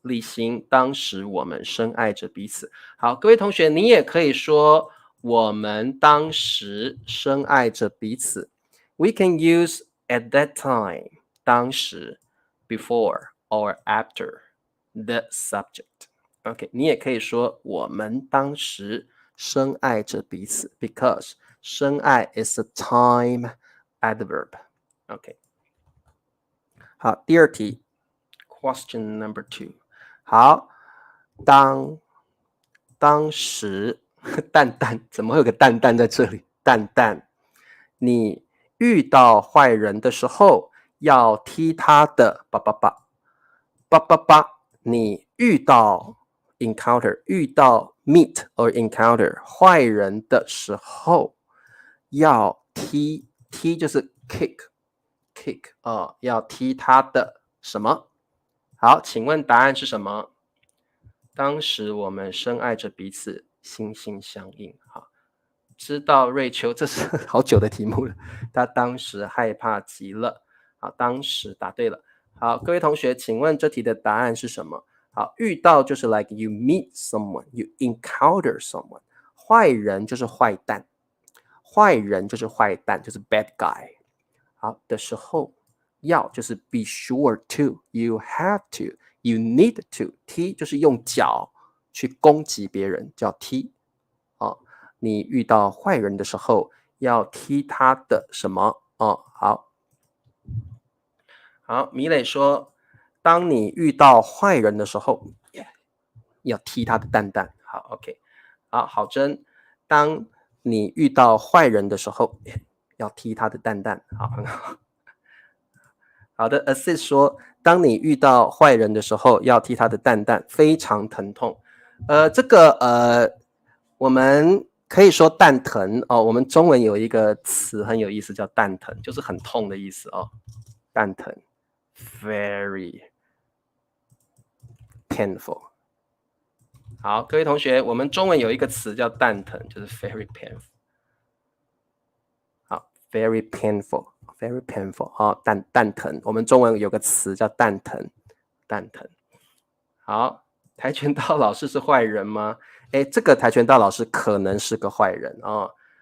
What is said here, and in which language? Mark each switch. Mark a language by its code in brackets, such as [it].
[zh] 立新，当时我们深爱着彼此。好，各位同学，你也可以说我们当时深爱着彼此。 [en] We can use at that time 当时 before or after the subject. [zh] OK， 你也可以说我们当时深爱着彼此 [en] because [zh] 深爱 [en] is a time adverb. [zh] OK， 好，第二题 ， [en] question number 2。 [zh] 好，当时蛋蛋怎么会有个蛋蛋在这里？蛋蛋，你遇到坏人的时候要踢他的叭叭叭叭叭叭。你遇到 encounter 遇到 [en] meet or encounter [zh] 坏人的时候要踢就是 kick 要踢他的什么？好，请问答案是什么？当时我们深爱着彼此，心心相印。好，知道瑞秋，这是好久的题目了。他当时害怕极了。好，当时答对了。好，各位同学，请问这题的答案是什么？好，遇到就是 [en] like you meet someone, you encounter someone。 [zh] 坏人就是坏蛋，坏人就是坏蛋，就是 [en] bad guy。 [zh] 好的时候，要就是 [en] be sure to, you have to, you need to。 [zh] 踢就是用脚去攻击别人，叫踢。你遇到坏人的时候要踢他的什么？好，米磊说，当你遇到坏人的时候，要踢他的蛋蛋。好 ，OK。好真，当你遇到坏人的时候，要踢他的蛋蛋。好，很好。好的 ，Assist 说，当你遇到坏人的时候，要踢他的蛋蛋，非常疼痛。这个我们可以说蛋疼哦。我们中文有一个词很有意思，叫蛋疼，就是很痛的意思哦。 [en] 蛋疼 ，very painful。 [zh] 好，各位同学，我们中文有一个词叫蛋疼，就是 [en] very painful。 [zh] 好 ， [en] very painful。very painful [zh] 蛋疼，我们中文有个词叫蛋疼。好，跆拳道老师是坏人吗？这个跆拳道老师可能是个坏人哦。